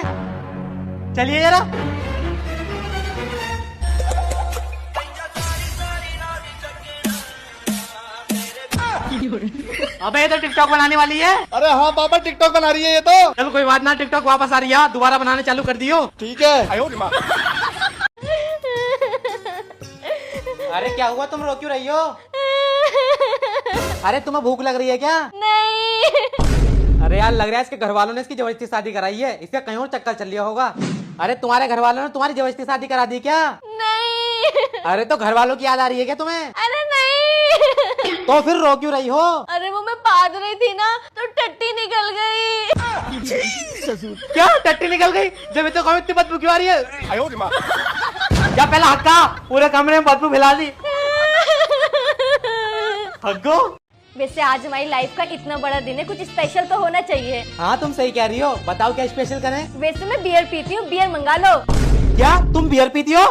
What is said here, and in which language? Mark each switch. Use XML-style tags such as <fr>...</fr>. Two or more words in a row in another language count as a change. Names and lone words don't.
<hi>चलिए जरा। अबे ये तो टिकटॉक बनाने वाली है। अरे हाँ पापा टिकटॉक बना रही है ये तो। चलो कोई बात ना, टिकटॉक वापस आ रही है, दोबारा बनाने चालू कर दियो। ठीक है।</hi> <zh>哎呦我的妈！</zh> <hi>अरे क्या हुआ, तुम रो क्यों रही हो? अरे तुम्हें भूख लग रही है क्या? नहीं। अरे यार लग रहा है इसके घर वालों ने इसकी जबरदस्ती शादी कराई है, इसका कहीं और चक्कर चल लिया होगा। अरे तुम्हारे घर वालों ने तुम्हारी जबरदस्ती शादी करा दी क्या? नहीं। अरे तो घर वालों की याद आ रही है क्या तुम्हें? अरे नहीं। तो फिर रो क्यों रही हो? अरे वो मैं पाद रही थी ना तो टट्टी निकल गई। क्या टट्टी निकल गई? जब ये तो कहीं इतनी बदबू क्यों आ रही है?</hi> <zh>哎呦我的妈！</zh> <hi>क्या पहला हक्का पूरे कमरे में बदबू फैला दी। हग्गो। वैसे आज हमारी लाइफ का इतना बड़ा दिन है, कुछ स्पेशल तो होना चाहिए। हाँ तुम सही कह रही हो, बताओ क्या स्पेशल करें? वैसे मैं बियर पीती हूँ, बियर मंगा लो। क्या तुम बियर पीती हो?</hi>